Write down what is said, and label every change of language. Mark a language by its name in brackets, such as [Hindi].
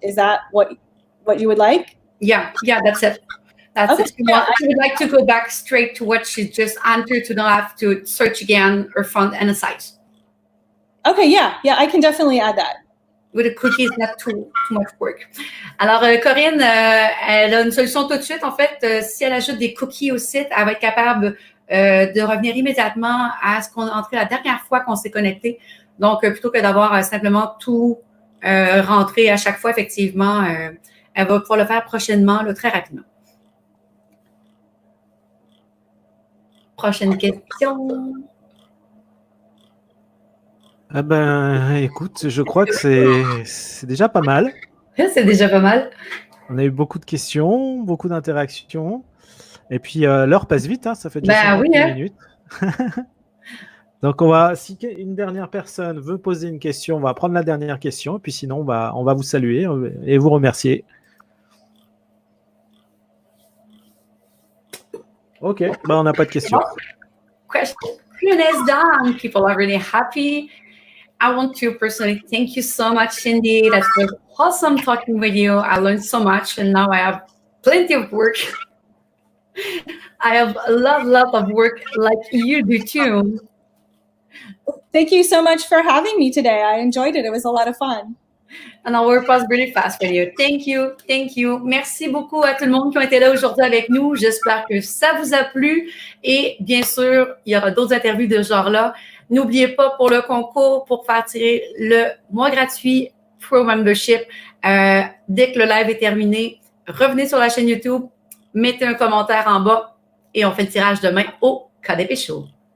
[English] Is that what you would like? Yeah, that's it. That's okay. It. I would like to go back straight to what she just entered to not have to search again her font and the size. Okay, yeah, I can definitely add that. With the cookies, not too much work. [French] Alors, Corinne, elle a une solution tout de suite. En fait, si elle ajoute des cookies au site, elle va être capable de revenir immédiatement à ce qu'on a entré la dernière fois qu'on s'est connecté. Donc, plutôt que d'avoir simplement tout rentré à chaque fois, effectivement, elle va pouvoir le faire prochainement, là, très rapidement. Prochaine question. Ah ben, écoute, je crois que c'est déjà pas mal. C'est déjà pas mal. On a eu beaucoup de questions, beaucoup d'interactions. Et puis, l'heure passe vite, hein, ça fait déjà 50 minutes. Donc, si une dernière personne veut poser une question, on va prendre la dernière question. Et puis sinon, on va vous saluer et vous remercier. OK, on n'a pas de questions. [English] Question is done. People are really happy. I want to personally thank you so much, Cindy. That was awesome talking with you. I learned so much, and now I have plenty of work. I have a lot of work like you do too. Thank you so much for having me today. I enjoyed it. It was a lot of fun. And our work was really fast with you. Thank you. [French] Merci beaucoup à tout le monde qui ont été là aujourd'hui avec nous. J'espère que ça vous a plu. Et bien sûr, il y aura d'autres interviews de ce genre-là. N'oubliez pas pour le concours, pour faire tirer le mois gratuit Pro Membership, dès que le live est terminé, revenez sur la chaîne YouTube, mettez un commentaire en bas et on fait le tirage demain au KDP Show.